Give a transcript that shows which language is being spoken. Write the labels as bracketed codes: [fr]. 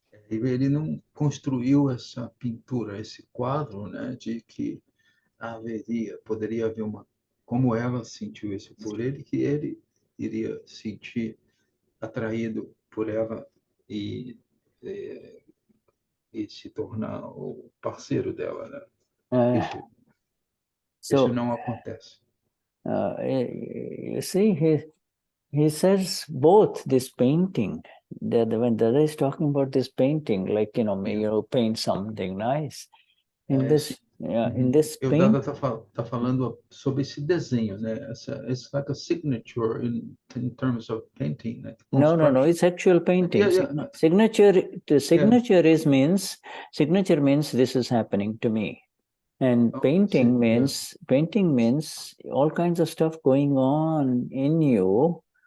[pt] Ele não construiu essa pintura, esse quadro, né, de que poderia haver como ela sentiu isso por ele, que ele iria sentir atraído por ela e se tornar o parceiro dela, né? Isso não acontece. [en] You see, he says both this painting, that when Dada is talking about this painting, like, you know, you paint something nice. In this [pt] O Dada está falando sobre esse desenho, né? [en] It's like a signature in terms of painting. [pt] Né? [en] No, it's actual painting. Yeah. Signature means this is happening to me. And painting means all kinds of stuff going on in you.